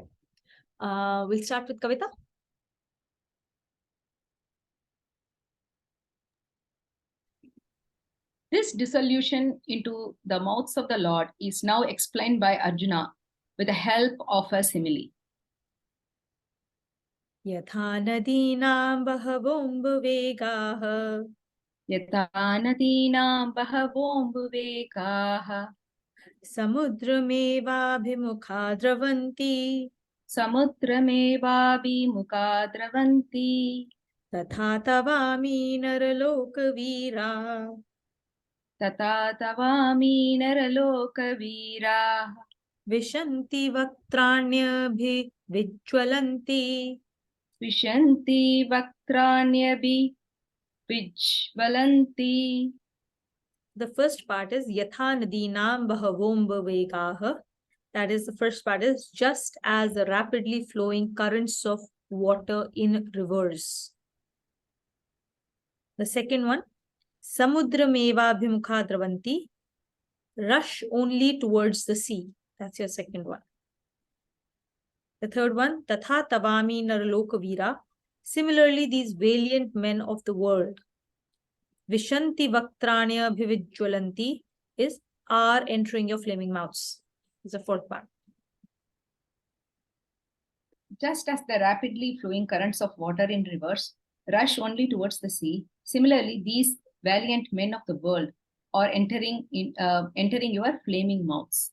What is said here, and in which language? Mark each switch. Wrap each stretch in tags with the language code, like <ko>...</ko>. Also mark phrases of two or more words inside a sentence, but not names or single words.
<en>We'll start with Kavita. This dissolution into the mouths of the Lord is now explained by Arjuna with the help of a simile.</en> <sa>Yatha nadinam bahavombuvegaha. Yatha nadinam bahavombuvegaha. Samudramevabhimukha dravanti. Samudramevabhimukha dravanti. Tatha tavami naralokavira. Tata tavami naralokavira. Vishanti vaktranyabhi vijwalanti. Vishanti vaktranyabhi vijwalanti.</sa> <en>The first part is</en> <sa>Yatha nadinam bahavombavegaha.</sa> <en>That is, the first part is just as the rapidly flowing currents of water in rivers. The second one,</en> <sa>Samudrameva bhimukha dravanti.</sa> <en>Rush only towards the sea. That's your second one. The third one,</en> <sa>Tatha tavami naralokavira.</sa> <en>Similarly, these valiant men of the world,</en> <sa>Vishanti vaktranya bhivijwalanti,</sa> <en>is are entering your flaming mouths. Is the fourth part. Just as the rapidly flowing currents of water in rivers rush only towards the sea, similarly, these valiant men of the world are entering your flaming mouths.</en>